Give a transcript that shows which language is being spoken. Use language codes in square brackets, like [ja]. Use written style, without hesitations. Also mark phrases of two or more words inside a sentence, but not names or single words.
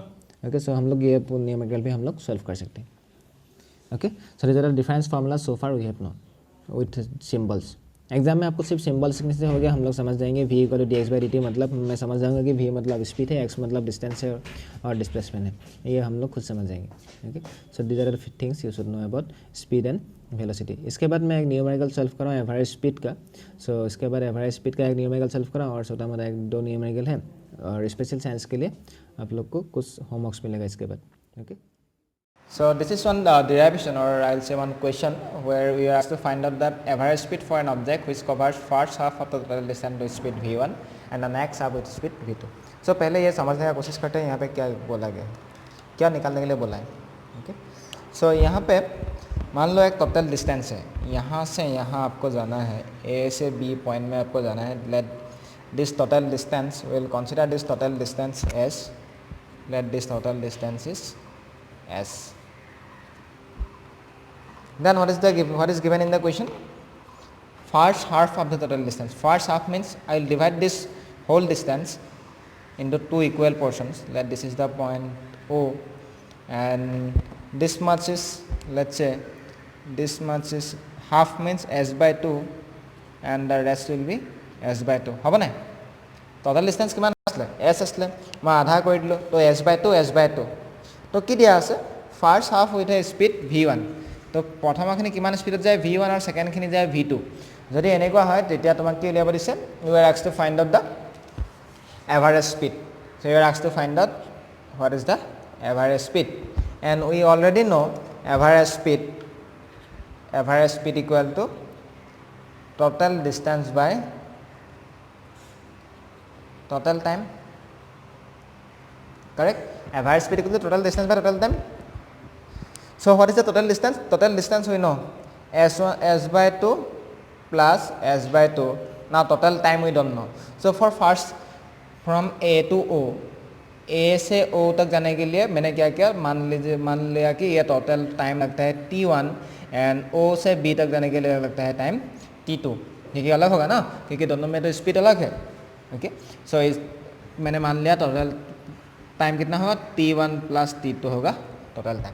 [en] okay, so [hi] हम लोग ये न्यूमेरिकल भी हम लोग सॉल्व कर सकते हैं। [en] okay, so these are different formula so far we have known with symbols. [hi] एग्जाम में आपको सिर्फ सिंबल सीखने से हो गया, हम लोग समझ जाएंगे [en] v equal to d x by d t, [hi] मतलब मैं समझ जाऊँगा कि v मतलब स्पीड है, x मतलब डिस्टेंस है और डिस्प्लेसमेंट है, ये हम लोग खुद समझ जाएंगे। [en] okay, so these are the things you should know about speed and velocity. [hi] इसके बाद मैं एक न्यूमेरिकल सॉल्व कर रहा हूँ [en] average speed [hi] का। सो इसके बाद [en] average speed [hi] का एक न्यूमेरिकल सॉल्व कर रहा हूँ और छोटा मोटा एक दो न्यूमेरिकल है, और [en] special science [hi] के लिए आप लोग को कुछ होमवर्क्स मिलेगा इसके बाद। ओके, [en] So this is one derivation, or I'll say one question where we are asked to find out the average speed for an object which covers first half of the total distance with speed v1 and the next half with speed v2. [hi] So पहले ये समझने का कोशिश करते हैं यहाँ पे क्या बोला गया है, क्या निकालने के लिए बोला है। [en] okay, so [hi] यहाँ पे मान लो एक [en] total distance [hi] है, यहाँ से यहाँ आपको जाना है, ए से बी पॉइंट में आपको जाना है। [en] let this total distance, will consider this total distance s, let this total distance is s. Then what is given in the question? First half of the total distance. First half means I will divide this whole distance into two equal portions. Let this is the point O, and this much is, let's say this much is half, means s by 2, and the rest will be s by 2. [as] হ'ব নাই? [en] total distance [as] কিমান আসলে? s আসলে মই আধা কৰি দিলো, তো [en] s by 2 s by 2, [as] তো কি দিয়া আছে? first half with a speed v1, তো প্ৰথমখিনি কিমান স্পীডত যায় v1 আৰু সেকেন্ডখিনি যায় v2। যদি এনেকুৱা হয় তেতিয়া তোমাক কি উলিয়াব দিছে, [en] you are asked to find out the average speed. So you are asked to find out what is the average speed, and we already know average speed equal to total distance by total time. Correct? Average speed equal to total distance by total time. So what is the total distance? Total distance we know s1 s by 2 plus s by 2. Now total time we don't know. So for first from A to O, [hi] A से O तक जाने के लिए मैंने क्या किया, मान लिया कि ये [en] total time [hi] लगता है t1 एंड O से B तक जाने के लिए लगता है टाइम t2, क्योंकि अलग होगा ना, क्योंकि दोनों में तो स्पीड अलग है। [en] okay, so [hi] मैंने मान लिया [en] total time [hi] कितना होगा, t1 प्लस t2 होगा [en] total time.